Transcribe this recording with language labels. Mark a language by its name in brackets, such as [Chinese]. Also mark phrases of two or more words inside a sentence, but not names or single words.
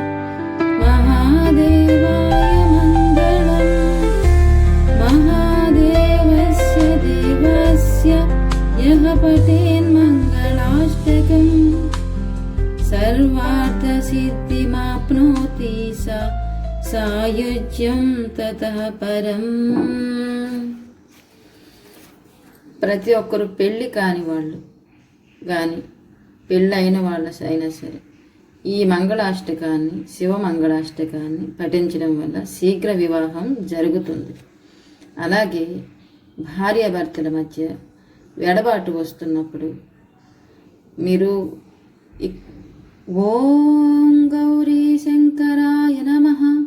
[Sanskrit] महादेवाय मङ्गलम् महादेवस्य देवस्य यः पठेन्मङ्गलाष्टकम् सर्वार्थसिद्धिमाप्नोति सा सायुज्यं ततः పరం. [Telugu] ప్రతి ఒక్కరు పెళ్ళి కాని వాళ్ళు కానీ పెళ్ళి అయిన వాళ్ళ అయినా సరే ఈ మంగళాష్టకాన్ని శివ మంగళాష్టకాన్ని పఠించడం వల్ల శీఘ్ర వివాహం జరుగుతుంది. అలాగే భార్యాభర్తల మధ్య ఎడబాటు వస్తున్నప్పుడు మీరు [Sanskrit] ఓం గౌరీ శంకరాయ నమః